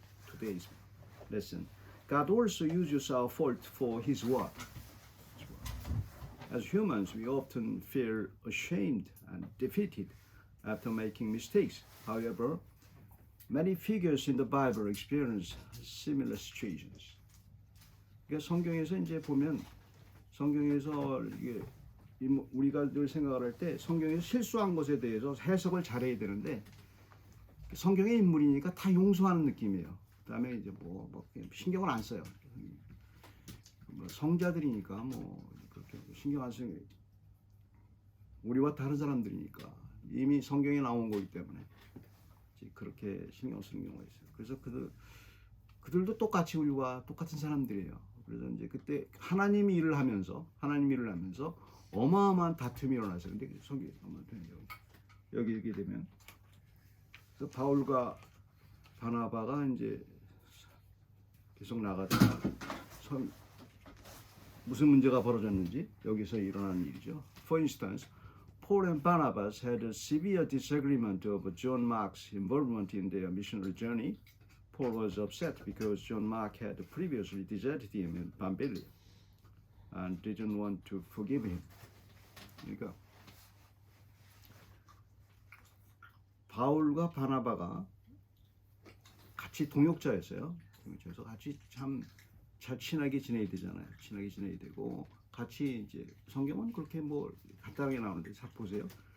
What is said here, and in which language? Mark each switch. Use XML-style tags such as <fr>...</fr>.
<en>Today's lesson. God also uses our fault for His work. As humans, we often feel ashamed and defeated after making mistakes. However, many figures in the Bible experience similar situations.</en> <ko>그러니까 성경에서 이제 보면 성경에서 이게 우리가 늘 생각을 할 때 성경에서 실수한 것에 대해서 해석을 잘해야 되는데 성경의 인물이니까 다 용서하는 느낌이에요. 그다음에 이제 뭐 신경을 안 써요. 뭐 성자들이니까 뭐 그렇게 신경 안 쓰는 우리와 다른 사람들이니까 이미 성경에 나온 거기 때문에 그렇게 신경 쓰는 경우가 있어요. 그래서 그들도 똑같이 우리와 똑같은 사람들이에요. 그래서 이제 그때 하나님이 일을 하면서 어마어마한 다툼이 일어났어요. 근데 성경에 여기 얘기 되면 그래서 바울과 바나바가 이제 계속 나가다가 무슨 문제가 벌어졌는지 여기서 일어난 일이죠.</ko> <en>For instance, Paul and Barnabas had a severe disagreement over John Mark's involvement in their missionary journey. Paul was upset because John Mark had previously deserted him in Pamphylia and didn't want to forgive him.</en> <ko>그러니까 바울과 바나바가 같이 동역자였어요. 그래서 같이 참 잘 친하게 지내야 되잖아요. 친하게 지내야 되고 같이 이제 성경은 그렇게 뭐 간단하게 나오는데 잘 보세요.</ko>